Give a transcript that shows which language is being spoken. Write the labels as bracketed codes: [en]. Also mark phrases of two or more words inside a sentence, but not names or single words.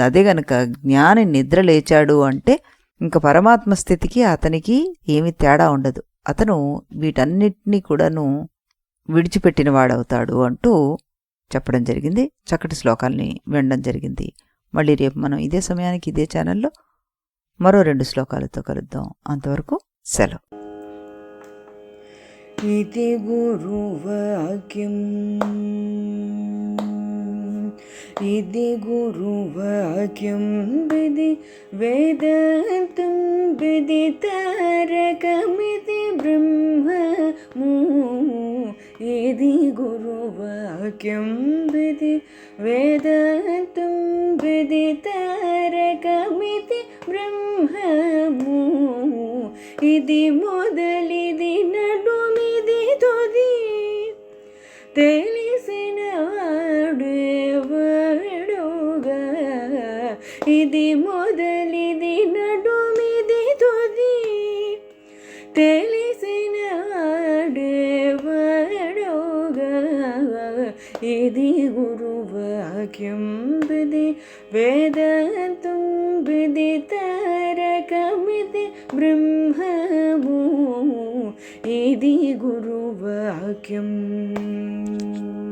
[te] అదే గనక జ్ఞాని నిద్ర లేచాడు అంటే ఇంకా పరమాత్మ స్థితికి అతనికి ఏమీ తేడా ఉండదు. అతను వీటన్నిటినీ కూడాను విడిచిపెట్టిన వాడవుతాడు అంటూ చెప్పడం జరిగింది. చక్కటి శ్లోకాల్ని వినడం జరిగింది. మళ్ళీ రేపు మనం ఇదే సమయానికి ఇదే ఛానల్లో మరో 2 శ్లోకాలతో కలుద్దాం. అంతవరకు సెలవు. ఇది గురువాక్యం ఇది గురువాక్యం విధి వేదాంతం విదితారకమితి బ్రహ్మము ఇది గురువాక్యం విధి వేదాంతం విదితారకమితి బ్రహ్మము ఇది మొదలిది నడుమిది తుది తెలిసిన వాడెవడుగా ఇది మొదలిది నడుమిది తుది తెలిసిన వాడెవడుగా ఇది గురువాక్యం విధి వేదాంతం విదితారకమితి బ్రహ్మము ఇది గురువాక్యం.